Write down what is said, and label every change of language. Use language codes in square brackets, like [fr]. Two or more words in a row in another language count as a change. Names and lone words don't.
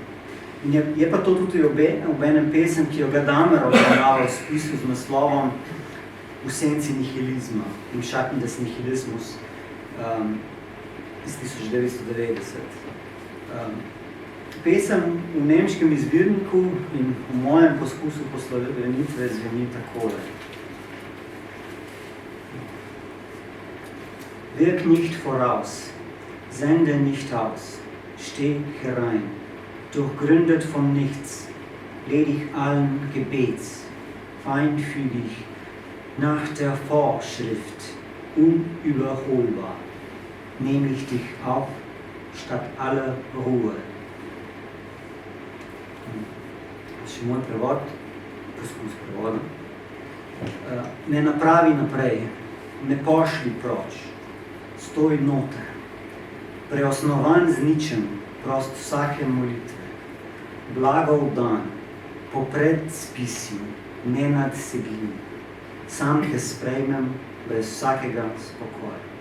[sl] In je pa to tudi ob enem pesem, ki jo Gadamer obravnava v spisu z naslovom V senci nihilizma, Im Schatten des Nihilismus iz 1990. Pesem v nemškem izvirniku in v mojem poskusu poslovenitve zveni takole. [de] Wirk nicht voraus, sende nicht aus, steh herein, durchgründet von nichts, ledig allen Gebets, feinfühlig, nach der Vorschrift, unüberholbar, nehme ich dich auf, statt aller Ruhe. [sl] Še moj prevod, poskus prevoda. Ne napravi naprej, ne pošli proč, stoj noter, preosnovan z ničem, prost vsake molitve, blagov dan, po predspisju, nenadsegljiv, sam te sprejmem brez vsakega spokoja.